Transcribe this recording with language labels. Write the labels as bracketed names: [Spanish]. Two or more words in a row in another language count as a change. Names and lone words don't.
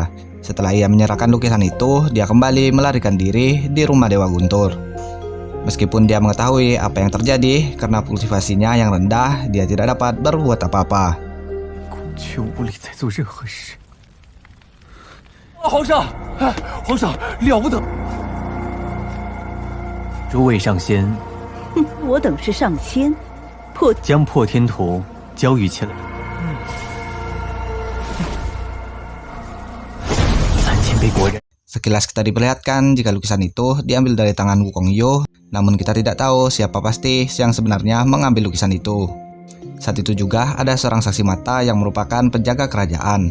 [Indonesian] Setelah ia menyerahkan lukisan itu, dia kembali melarikan diri di rumah Dewa Guntur. Meskipun dia mengetahui apa yang terjadi karena kultivasinya yang rendah, dia tidak dapat berbuat apa-apa. [Chinese] 将破天图交予前来。 [Indonesian] Sekilas kita diperlihatkan jika lukisan itu diambil dari tangan Wukong Yu, namun kita tidak tahu siapa pasti yang sebenarnya mengambil lukisan itu. Saat itu juga ada seorang saksi mata yang merupakan penjaga kerajaan.